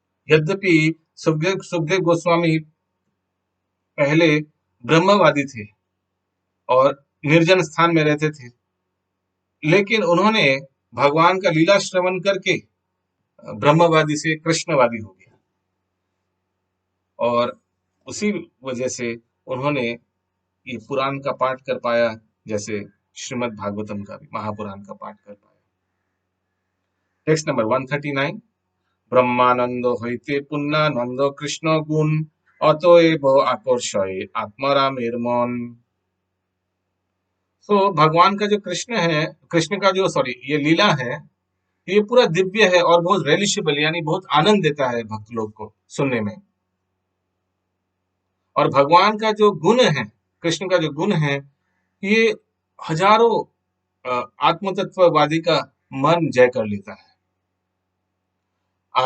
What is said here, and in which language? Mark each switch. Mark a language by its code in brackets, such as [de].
[hi] यद्यपि सुखदेव गोस्वामी पहले ब्रह्मवादी थे और निर्जन स्थान में रहते थे, लेकिन उन्होंने भगवान का लीला श्रवण करके ब्रह्मवादी से कृष्णवादी हो गया, और उसी वजह से उन्होंने ये पुराण का पाठ कर पाया, जैसे श्रीमद् भागवतम का भी, महापुराण का पाठ कर पाया। [en] Text number 139। [bn] ब्रह्मानंद হইতে পুণ্যানন্দ কৃষ্ণ গুণ অতএব আকর্ষয় आत्मारामेर मन। [hi] तो भगवान का जो कृष्ण है, कृष्ण का जो सॉरी ये लीला है, ये पूरा दिव्य है और बहुत रेलिशेबल, यानी बहुत आनंद देता है भक्त लोग को सुनने में। और भगवान का जो गुण है, कृष्ण का जो गुण है, ये हजारों आत्म तत्ववादी का मन जय कर लेता है।